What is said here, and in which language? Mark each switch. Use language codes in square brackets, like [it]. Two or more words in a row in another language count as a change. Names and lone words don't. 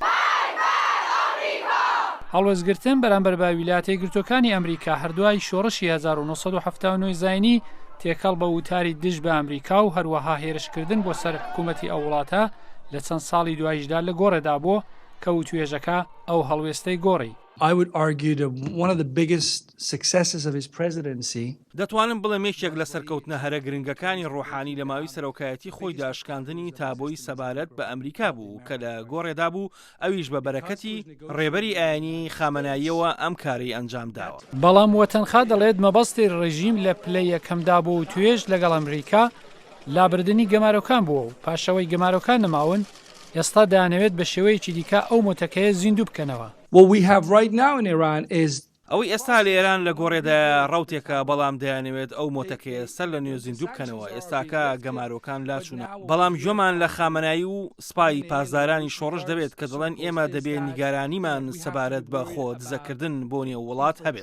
[ckb] هەڵوەزگرتن بەرامبەر بە ویلایەتە یەکگرتووەکانی ئەمریکا هەردووای شۆڕشی 1970 زاینی تێکەڵ بە وتاری دژ بە ئەمریکا و هەروەها هێرشکردن بۆ سەر حکوومەتی ئەو وڵاتە لە چەند ساڵی دوایشدا لە گۆڕێدا بۆ کە وتوێژەکە ئەو هەڵوێستەی گۆڕی. [en] I would argue that one of the biggest successes of his presidency [ckb] دەتوانم بڵێم یەکێک لە سەرکەوتنە هەرە گرنگەکانی ڕۆحانی لە ماوەی سەرۆکایەتی خۆی داشکاندنی تابۆی سەبارەت بە ئەمریکا بوو کە لە گۆڕێدا بوو، ئەویش بە بەرەکەتی ڕێبەری ئاینی خامەناییەوە ئەم کاری ئەنجام داوە. بەڵام وەتەنخا دەڵێت مەبەستی ڕێژیم لە پلەی یەکەمدا بۆ و توێژ لەگەڵ ئەمریکا لابردنی گەمارۆکان بووە و پاشەوەی گەمارۆکان نەماون ئێستا دەیانەوێت بە شێوەیەکی دیکە ئەو مۆتەکەیە زیندوو بکەنەوە. [en] What we have right now in Iran is [ckb] ئەوەی ئێستا لە ئێران لە گۆڕێدا ڕوتێکە، بەڵام دەیانەوێت ئەو مۆتەکەیە سەر لە نوێ زیندوو بکەنەوە. ئێستاکە گەمارۆکان لاچوونە، بەڵام ژۆمان لە خامەنایی و سپای پاسدارانی شۆڕش دەبێت کە دەڵێن ئێمە دەبێت نیگارانیمان سەبارەت بە خۆ دزەکردن بۆ نێو وڵات هەبێت.